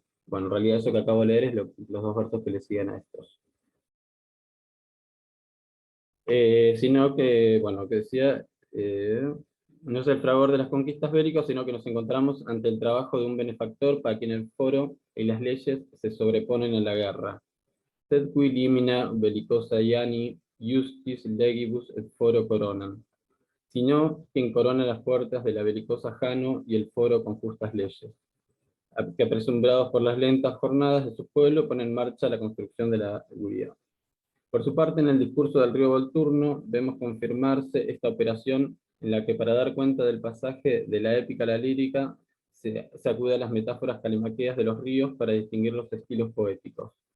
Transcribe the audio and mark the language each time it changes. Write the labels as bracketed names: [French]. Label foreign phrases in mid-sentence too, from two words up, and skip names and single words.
[Spanish] Bueno, en realidad eso que acabo de leer es los 2 versos que le siguen a estos. Sino que, bueno, que decía, no es el fragor de las conquistas bélicas, sino que nos encontramos ante el trabajo de un benefactor para quien el foro y las leyes se sobreponen a la guerra. [Latin] Sed qui limina bellicosa iani, justis legibus et foro coronan. [Spanish] Sino quien corona las puertas de la belicosa Jano y el foro con justas leyes, que apresumbrados por las lentas jornadas de su pueblo ponen en marcha la construcción de la seguridad. Por su parte, en el discurso del río Volturno, vemos confirmarse esta operación en la que, para dar cuenta del pasaje de la épica a la lírica, se acude a las metáforas calimaqueas de los ríos para distinguir los estilos poéticos.